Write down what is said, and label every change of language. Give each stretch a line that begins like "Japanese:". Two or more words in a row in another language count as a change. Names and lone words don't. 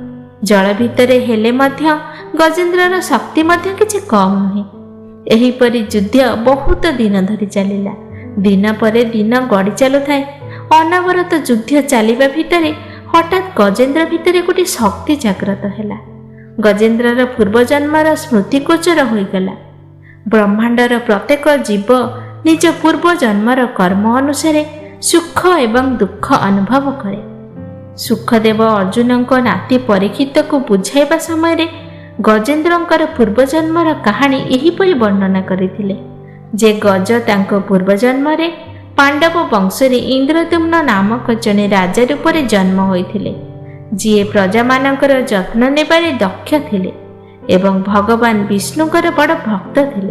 Odia: ଜଳ ଭିତରେ ହେଲେ ମଧ୍ୟ ଗଜେନ୍ଦ୍ରର ଶକ୍ତି ମଧ୍ୟ କିଛି କମ୍ ନୁହେଁ। ଏହିପରି ଯୁଦ୍ଧ ବହୁତ ଦିନ ଧରି ଚାଲିଲା। ଦିନ ପରେ ଦିନ ଗଡ଼ି ଚାଲୁଥାଏ। ଅନବରତ ଯୁଦ୍ଧ ଚାଲିବା ଭିତରେ ହଠାତ୍ ଗଜେନ୍ଦ୍ର ଭିତରେ ଗୋଟେ ଶକ୍ତି ଜାଗ୍ରତ ହେଲା। ଗଜେନ୍ଦ୍ରର ପୂର୍ବଜନ୍ମର ସ୍ମୃତି ଗୋଚର ହୋଇଗଲା। ବ୍ରହ୍ମାଣ୍ଡର ପ୍ରତ୍ୟେକ ଜୀବ ନିଜ ପୂର୍ବଜନ୍ମର କର୍ମ ଅନୁସାରେ ସୁଖ ଏବଂ ଦୁଃଖ ଅନୁଭବ କରେ। ସୁଖଦେବ ଅର୍ଜୁନଙ୍କ ନାତି ପରୀକ୍ଷିତକୁ ବୁଝାଇବା ସମୟରେ ଗଜେନ୍ଦ୍ରଙ୍କର ପୂର୍ବଜନ୍ମର କାହାଣୀ ଏହିପରି ବର୍ଣ୍ଣନା କରିଥିଲେ ଯେ ଗଜ ତାଙ୍କ ପୂର୍ବଜନ୍ମରେ ପାଣ୍ଡବ ବଂଶରେ ଇନ୍ଦ୍ରଦ୍ୟୁମ୍ନ ନାମକ ଜଣେ ରାଜା ରୂପରେ ଜନ୍ମ ହୋଇଥିଲେ, ଯିଏ ପ୍ରଜାମାନଙ୍କର ଯତ୍ନ ନେବାରେ ଦକ୍ଷ ଥିଲେ ଏବଂ ଭଗବାନ ବିଷ୍ଣୁଙ୍କର ବଡ଼ ଭକ୍ତ ଥିଲେ।